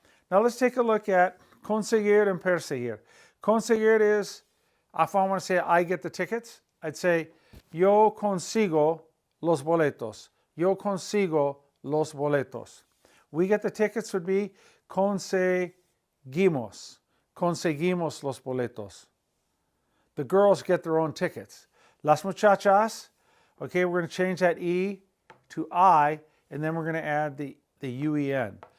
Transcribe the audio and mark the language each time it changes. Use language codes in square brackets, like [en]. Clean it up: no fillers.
[en] Now let's take a look at conseguir and perseguir. Conseguir is, if I want to say I get the tickets, I'd say [es] yo consigo los boletos. Yo consigo los boletos. [en] We get the tickets would be conseguimos. [es] Conseguimos los boletos. [en] The girls get their own tickets. [es] Las muchachas, [en] okay, we're going to change that E to I, and then we're going to add the U-E-N.